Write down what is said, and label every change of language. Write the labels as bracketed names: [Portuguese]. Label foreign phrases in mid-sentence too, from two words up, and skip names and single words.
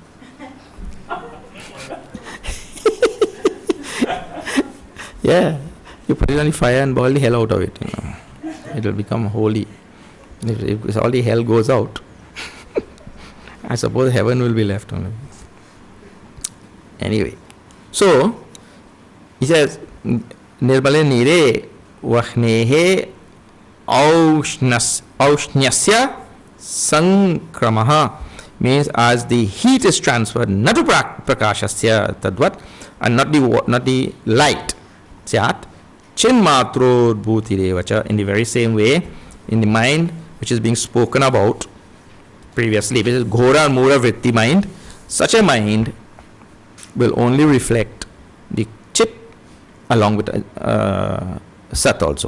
[English] Yeah, you put it on the fire and boil the hell out of it. It will become holy. If all the hell goes out, I suppose heaven will be left only. Anyway, so he says, [Sanskrit] निर्बले नीरे वह्नेहे औष्ण्यस्य संक्रमः, [English] means as the heat is transferred, not to [Sanskrit] प्रकाशस्य तद्वत्, [English] and not the light, [Sanskrit] स्यात् चिन्मात्रोद्भूतिरेव च, [English] in the very same way, in the mind which is being spoken about previously, which is ghora and [Sanskrit] मुर वृत्ति [English] mind, such a mind will only reflect the chit along with sat also.